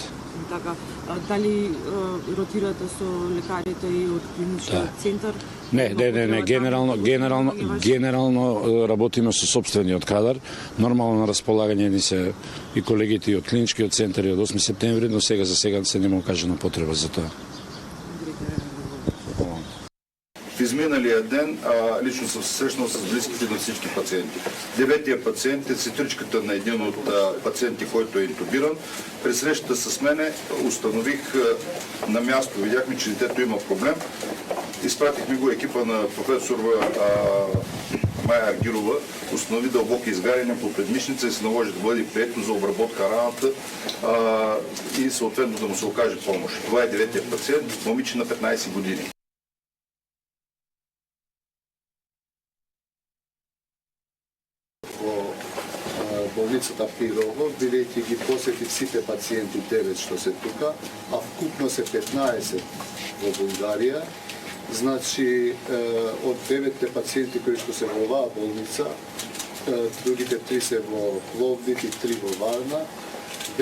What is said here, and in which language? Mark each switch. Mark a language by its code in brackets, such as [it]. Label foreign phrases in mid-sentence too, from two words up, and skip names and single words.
[mk] Така, дали ротирате со лекарите и од клиничкиот центар? Не, генерално работиме со сопствениот кадар. Нормално на располагање ни се и колегите и од клиничкиот центар и од 8 септември, но сега за сега се нема окажана потреба за тоа. [bg] Изминалият ден лично съм се срещнал с близките на всички пациенти. 9-тия пациент е сестричката на един от пациенти, който е интубиран. При срещата с мене установих на място, видяхме, че детето има проблем. Изпратихме го екипа на професор Майя Аргирова, установи дълбоки изгаряния по предмишница и се наложи да бъде прието за обработка раната и съответно да му се окаже помощ. Това е 9-тия пациент, момиче на 15 години. [mk] Болницата Пирово, бидејќи ги посетив сите пациенти 9 што се тука, а вкупно се 15 во Бугарија. Значи, од 9 пациенти кои што се во оваа болница, другите 3 се во Пловдив и 3 во Варна.